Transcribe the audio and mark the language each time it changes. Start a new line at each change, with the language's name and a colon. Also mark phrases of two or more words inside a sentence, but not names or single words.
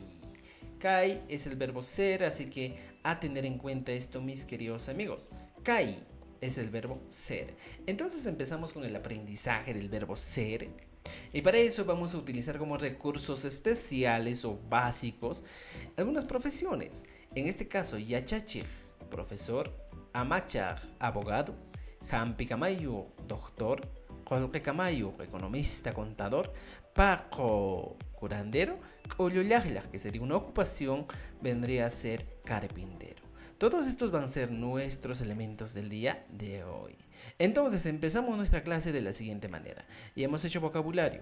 Spanish: Kai es el verbo ser, así que a tener en cuenta esto, mis queridos amigos. Kai es el verbo ser. Entonces empezamos con el aprendizaje del verbo ser. Y para eso vamos a utilizar como recursos especiales o básicos algunas profesiones. En este caso,
Quechua: Yachachir, profesor; Amachar, abogado; Hampi Camayo, doctor; Colque Camayo,
Spanish: economista, contador; Paco, curandero; Coyolajla, que sería una ocupación, vendría a ser carpintero. Todos estos van a ser nuestros elementos del día de hoy. Entonces empezamos nuestra clase de la siguiente manera. Y hemos hecho vocabulario.